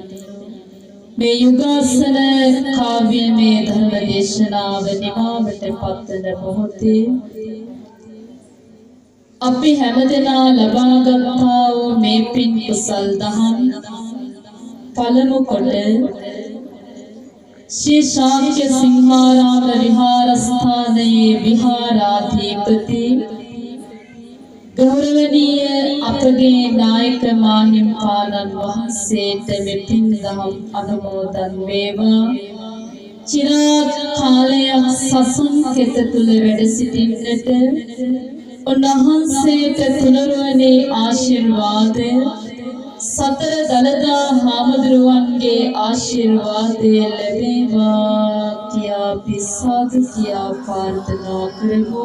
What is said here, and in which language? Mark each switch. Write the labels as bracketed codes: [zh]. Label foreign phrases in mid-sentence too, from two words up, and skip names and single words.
[si] මේ යුගාසන කාව්‍යමය ධර්ම දේශනාව නිමාවට පත්වන මොහොතේ අපි හැමදෙනා ලබාගත්තා වූ මේ පින් කුසල් දහම් පළමු කොට ශ්‍රී ශාක්‍ය සිංහාරාම විහාරස්ථානයේ විහාරාධිපති ගෞරවනීය අපගේ නායක මාහිමිපාණන් වහන්සේට මෙපින් දහම් අනුමෝදන් වේවා. චිරාත් කාලයක් සසුන් කෙත තුල වැඩ සිටින්නට උන්වහන්සේට තුනුරුවනේ ආශිර්වාදය සතර දළදා හාමුදුරුවන්ගේ ආශිර්වාදය ලැබේවා කියා අපි සාදු කියා ප්‍රාර්ථනා කරමු.